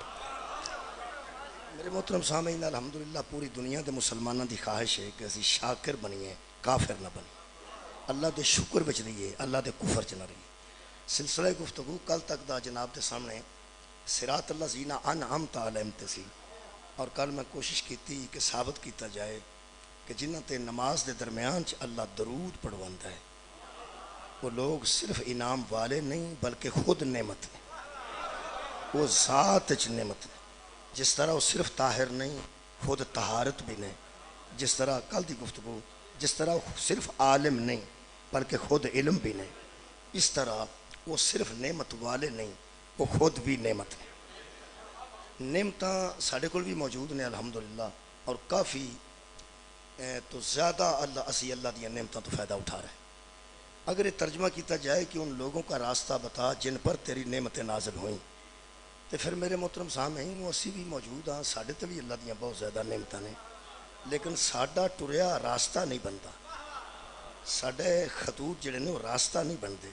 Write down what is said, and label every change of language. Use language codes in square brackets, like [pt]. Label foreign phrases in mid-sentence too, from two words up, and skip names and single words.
[pa] میرے محترم سامعین، الحمدللہ پوری دنیا دے مسلمانوں دی خواہش ہے کہ اسی شاکر بنیے، کافر نہ بنیے، اللہ دے شکر بچ رہیے، اللہ دے کفر چ نہ رہیے۔ سلسلہ گفتگو کل تک دا جناب دے سامنے [ar] صراط الذین انعمت علیہم [pa] تے سی، اور کل میں کوشش کیتی کہ ثابت کیتا جائے کہ جنہاں تے نماز دے درمیان چ اللہ درود پڑھواندا ہے [ur] وہ لوگ صرف انعام والے نہیں بلکہ [pa] خود نعمت ہیں، وہ ذات چ نعمت ہیں۔ [ur] جس طرح وہ صرف طاہر نہیں، خود طہارت بھی نہیں، جس طرح کل دی گفتگو جس طرح وہ صرف عالم نہیں بلکہ خود علم بھی نہیں، اس طرح وہ صرف نعمت والے نہیں، وہ خود بھی نعمت ہیں۔ [pa] نعمتاں ساڑھے کول بھی موجود نے الحمدللہ، اور کافی تو زیادہ اسی اللہ دیا نعمتاں تو فائدہ اٹھا رہے ہیں۔ [ur] اگر یہ ترجمہ کیتا جائے کہ ان لوگوں کا راستہ بتا جن پر تیری نعمتیں نازل ہوئیں، تو پھر میرے محترم سامعین [pa] وہ اسی بھی موجود ہاں، ساڑھے تے بھی اللہ دیاں بہت زیادہ نعمتاں نے، لیکن ساڑھا ٹریا راستہ نہیں بنتا، ساڑھے خطوط جڑے نے وہ راستہ نہیں بنتے۔